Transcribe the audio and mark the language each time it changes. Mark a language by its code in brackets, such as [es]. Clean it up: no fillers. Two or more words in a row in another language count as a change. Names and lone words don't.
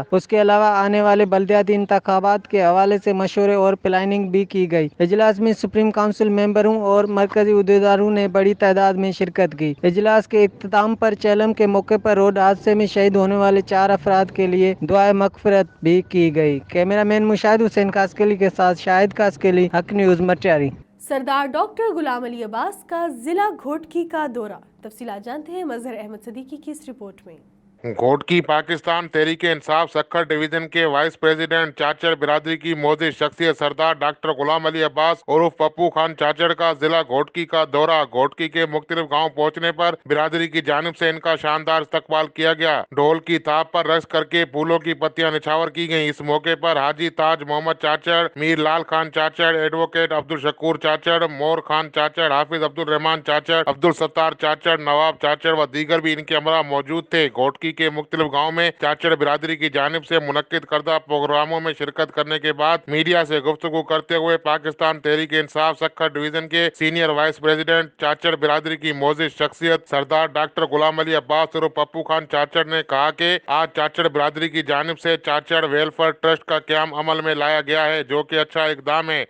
[ur] اس کے علاوہ آنے والے بلدیاتی انتخابات کے حوالے سے مشورے اور پلاننگ بھی کی گئی. اجلاس میں [en] supreme council [ur] ممبروں اور مرکزی عہدیداروں نے بڑی تعداد میں شرکت کی. اجلاس کے اختتام پر چہلم کے موقع پر روڈ حادثے میں شہید ہونے والے 4 افراد کے لیے دعائے مغفرت بھی کی گئی. کیمرامین مشاہد حسین خاصخیلی کے ساتھ شاہد خاصخیلی، حق نیوز مٹیاری. سردار ڈاکٹر غلام علی عباس کا ضلع گھوٹکی کا دورہ. تفصیلات جانتے ہیں مظہر احمد صدیقی کی اس رپورٹ میں. گھوٹکی پاکستان تحریک انصاف سکھر ڈویژن کے [en] vice president [ur] چاچڑ برادری کی معزز شخصیت سردار ڈاکٹر غلام علی عباس عرف پپو خان چاچڑ کا ضلع گھوٹکی کا دورہ. گھوٹکی کے مختلف گاؤں پہنچنے پر برادری کی جانب سے ان کا شاندار استقبال کیا گیا. ڈھول کی تاپ پر رقص کر کے پھولوں کی پتیاں نچھاور کی گئیں. اس موقع پر حاجی تاج محمد چاچڑ، میر لال خان چاچڑ، ایڈووکیٹ عبدالشکور چاچڑ، مور خان چاچڑ، حافظ عبدالرحمان چاچڑ، عبدالستار چاچڑ، نواب چاچڑ و دیگر بھی ان کے ہمراہ موجود تھے. گھوٹکی کے مختلف گاؤں میں چاچڑ برادری کی جانب سے منعقد کردہ پروگراموں میں شرکت کرنے کے بعد میڈیا سے گفتگو کرتے ہوئے پاکستان تحریک انصاف سکھر ڈویژن کے [en] senior vice president [ur] چاچڑ برادری کی معزز شخصیت سردار ڈاکٹر غلام علی عباس عرف پپو خان چاچڑ نے کہا کہ آج چاچڑ برادری کی جانب سے چاچڑ ویلفیئر ٹرسٹ کا قیام عمل میں لایا گیا ہے، جو کہ اچھا اقدام ہے.